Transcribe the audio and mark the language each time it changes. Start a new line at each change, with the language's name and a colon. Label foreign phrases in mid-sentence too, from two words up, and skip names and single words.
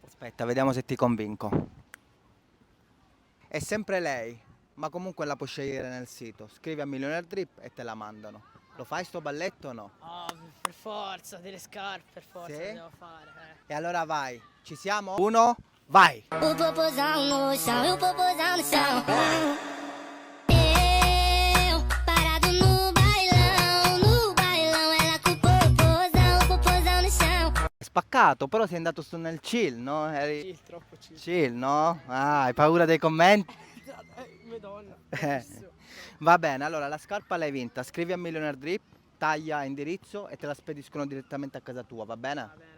Italian: Aspetta, vediamo se ti convinco. È sempre lei, ma comunque la puoi scegliere nel sito. Scrivi a Millionaire Drip e te la mandano. Lo fai sto balletto o no? Oh, per forza, delle scarpe, per forza, Sì? lo devo fare. E allora vai, ci siamo? Uno, vai!
Portuguese: O popozão no chão, e o popozão no chão. Eu, parado no bailão, ela com o popozão no chão.
Italian: Spaccato, però sei andato su nel chill, no? Eri Chill, troppo chill. chill, no? Ah, hai paura dei commenti? Madonna, Eh. bellissimo. Va bene, allora la scarpa l'hai vinta, scrivi a Millionaire Drip, taglia indirizzo e te la spediscono direttamente a casa tua, va bene? Va bene.